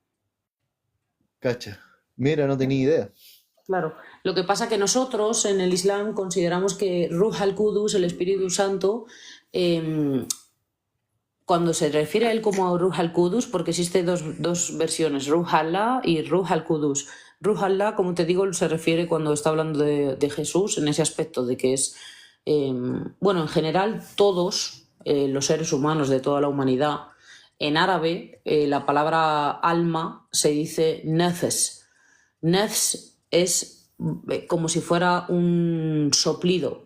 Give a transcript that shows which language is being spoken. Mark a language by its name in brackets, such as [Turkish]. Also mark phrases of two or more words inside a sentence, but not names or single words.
[Spanish] Cacha, mira, no tenía idea. Claro. Lo que pasa que nosotros en el Islam consideramos que [Arabic] روح القدس, [Spanish] el Espíritu Santo, eh, cuando se refiere a él como a [Arabic] روح القدس, [Spanish] porque existe dos versiones, [Arabic] روح الله [Spanish] y [Arabic] روح القدس. روح الله, [Spanish] como te digo, se refiere cuando está hablando de Jesús en ese aspecto de que es, eh, bueno, en general todos los seres humanos de toda la humanidad, en árabe la palabra alma se dice nefes. Nefs es como si fuera un soplido.